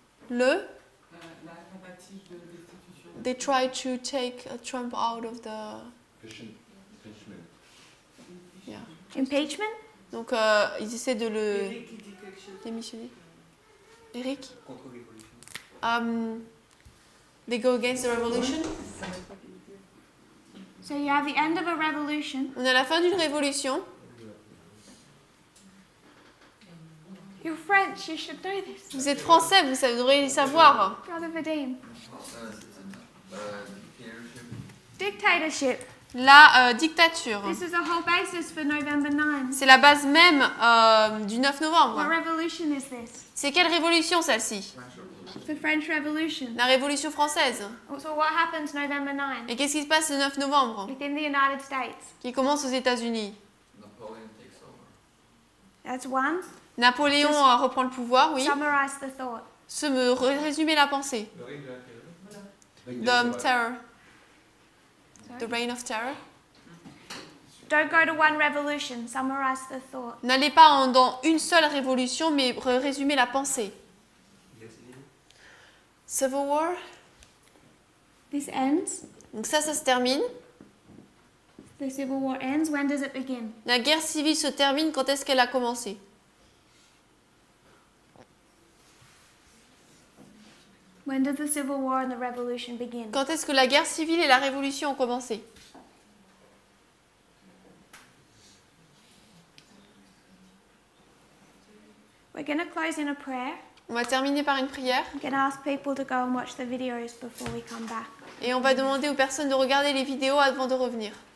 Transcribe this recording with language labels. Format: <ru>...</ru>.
<en>Le They try to take Trump out of the... Yeah. Impeachment?</en> <fr>Donc, ils essaient de le démissionner.</fr> <en>Eric? They go against the revolution. So you have the end of a revolution.</en> <fr>On est à la fin d'une révolution.</fr> <en>You're French, you should know this.</en> <fr>Vous êtes français, vous devriez le savoir.</fr> <en>Brother Vadim. Dictatorship.</en> <fr>La dictature.</fr> <en>This is the whole basis for November 9.</en> <fr>C'est la base même du 9</fr> <en>What</en> <fr>novembre.</fr> <en>revolution is this?</en> <fr>C'est quelle révolution celle-ci?</fr> <en>The French Revolution.</en> <fr>La révolution française.</fr> <en>So what happens November 9?</en> <fr>Et qu'est-ce qui se passe le 9 novembre?</fr> <en>Within the United States.</en> <fr>Qui commence aux États-Unis.</fr> <en>That's one.</en> <fr>Napoléon reprend le pouvoir, oui.</fr> <en>Summarize the thought.</en> <fr>Résumer la pensée.</fr> <en>The terror. The reign of terror. Don't go to one revolution. Summarize the thought.</en> <fr>N'allez pas dans une seule révolution, mais résumer la pensée.</fr> <en>Civil War. This ends.</en> <fr>Donc ça se termine.</fr> <en>The Civil War ends. When does it begin?</en> <fr>La guerre civile se termine. Quand est-ce qu'elle a commencé?</fr> <en>When did the Civil War and the Revolution begin?</en> <fr>Quand est-ce que la guerre civile et la révolution ont commencé?</fr> <en>We're going to close in a prayer.</en> <fr>On va terminer par une prière.</fr> <en>I'm going to ask people to go and watch the videos before we come back.</en> <fr>Et on va demander aux personnes de regarder les vidéos avant de revenir.</fr>